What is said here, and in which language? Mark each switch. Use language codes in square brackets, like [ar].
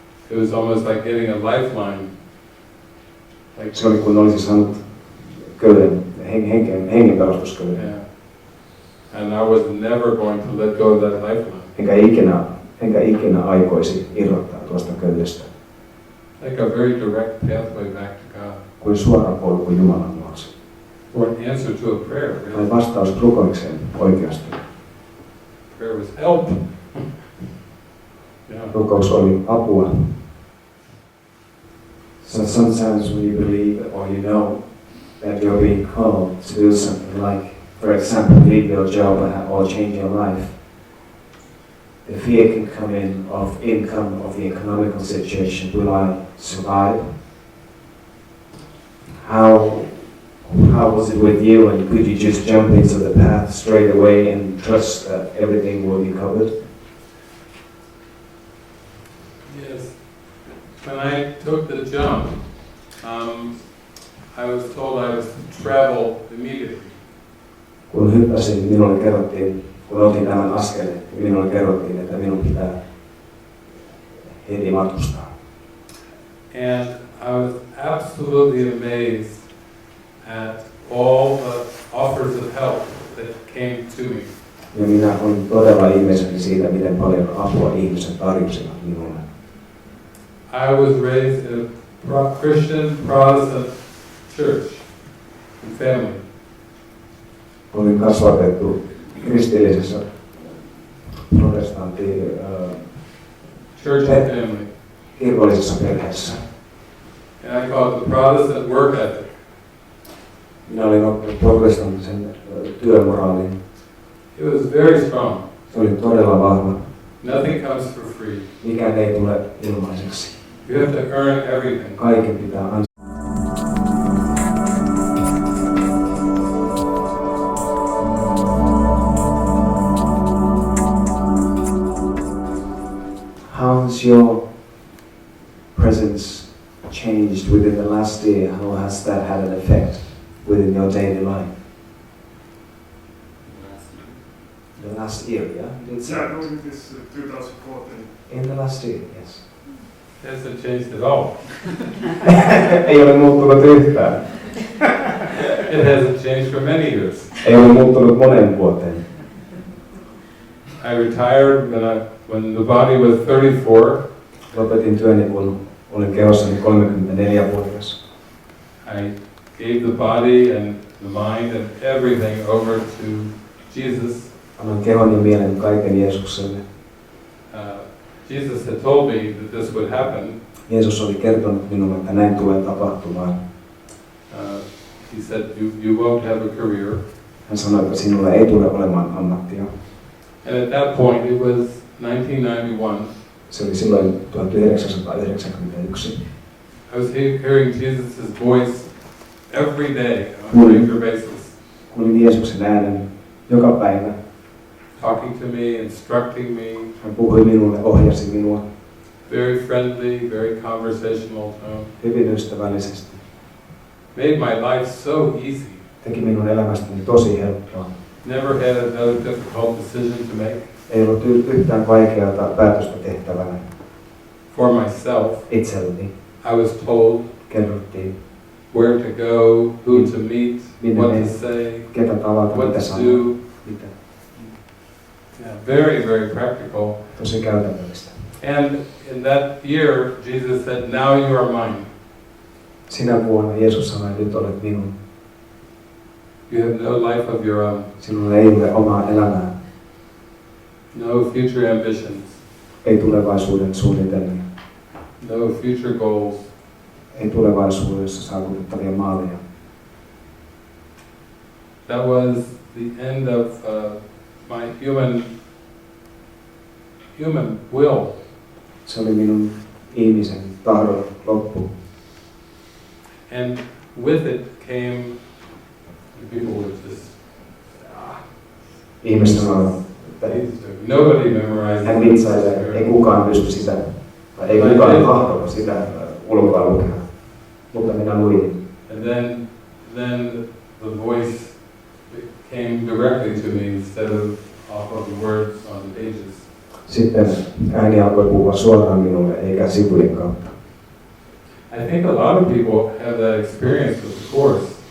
[en] It was almost like getting a lifeline. Like, [fi] se oli kun olisi saanut köyden, hengenpelastusköyden. Yeah. [en] And I was never going to let go of that lifeline. [fi] Enkä ikinä aikoisi irrottaa tuosta köydestä. [en] Like a very direct pathway back to God. [fi] Kuin suora polku Jumalan luokse. [en] Or an answer to a prayer. Really. [fi] Tai vastaus rukoikseen oikeasti. [en] Prayer was help. Yeah. [fi] Rukous oli apua. [en] So sometimes when you believe or you know that you're being called to do something like, for example, leave your job or change your life, the fear can come in of income, of the economical situation. Will I survive? How was it with you, and could you just jump into the path straight away and trust that everything will be covered? Yes. When I took the jump, I was told I was to travel immediately. [fi] Kun hyppäsin, minulle kerrottiin, kun otin tämän askeleen, minulle kerrottiin, että minun pitää heti matkustaa. [en] And I was absolutely amazed at all the offers of help that came to me. [fi] Ja minä olin todella ihmeissäni siitä, miten paljon apua ihmiset tarjosivat minulle. [en] I was raised in a Christian Protestant church and family. [fi] Olin kasvatettu kristillisessä protestantti [en] church and family. [fi] Kirkollisessa perheessä. [en] And I call it the Protestant work ethic. [fi] Minä olin oppinut protestanttisen työmoraalin. [en] It was very strong. [fi] Se oli todella vahva. [en] Nothing comes for free. [fi] Mikään ei tule ilmaiseksi. [en] You have to earn everything. [fi] Kaiken pitää ansaita. [en] How has your presence changed within the last year? How has that had an effect within your daily life? The last year, yeah? Did it Yeah, during this 2014. In the last year, yes. It hasn't changed at all. [fi] Ei ole muuttunut yhtään. [en] It hasn't changed for many years. [fi] Ei ole muuttunut moneen vuoteen. [en] I retired when the body was 34. [fi] Lopetin työni, kun olin kehossani 34-vuotias. [en] I gave the body and the mind and everything over to Jesus. [fi] Annoin kehon ja mielen kaiken Jeesukselle. [en] Jesus had told me that this would happen. [fi] Jeesus oli kertonut minulle, että näin tulee tapahtumaan. [en] He said, you won't have a career. [fi] Hän sanoi, että sinulla ei tule olemaan ammattia. [en] And at that point, it was 1991. [fi] Se oli silloin 1991. [en] I was hearing Jesus' voice every day on a regular basis. [fi] Kuulin Jeesuksen äänen joka päivä. [en] Talking to me, instructing me. [fi] Hän puhui minulle, ohjasi minua. [en] Very friendly, very conversational tone. [fi] Hyvin ystävällisesti. [en] Made my life so easy. [fi] Teki minun elämästäni tosi helppoa. [en] Never had another difficult decision to make. [fi] Ei ollut yhtään vaikeaa päätöstä tehtävänä. [en] For myself, [fi] Itselleni. [en] I was told [fi] Kerrottiin, [en] where to go, who to meet, what to say, [fi] ketä tavata, [en] what [fi] mitä [en] to [fi] sanoa. [en] do. [fi] Mitä. [en] Yeah, very, very practical. [fi] Tosi käytännöllistä. [en] And in that year, Jesus said, now you are mine. [fi] Sinä vuonna Jeesus sanoi, että nyt olet minun. [en] You have no life of your own. [fi] Sinulla ei ole omaa elämää. [en] No future ambitions. [fi] Ei tulevaisuuden suunnitelmia. [en] No future goals. [fi] Ei tulevaisuudessa saavutettavia maaleja. [en] That was the end of my human will. [fi] Se oli minun ihmisen tahdon loppu. [en] And with it came, people would just, [fi] Ihmiset sanoivat, että [en] nobody memorized [fi] hän vitsailee, ei kukaan pysty sitä, tai ei kukaan tahdo sitä ulkoa lukea. Mutta minä luin. [en] And then the voice came directly to me instead of off of the words on the pages. [fi] Sitten ääni alkoi puhua suoraan minulle, eikä sivujen kautta. [en] I think a lot of people have that experience with the Course.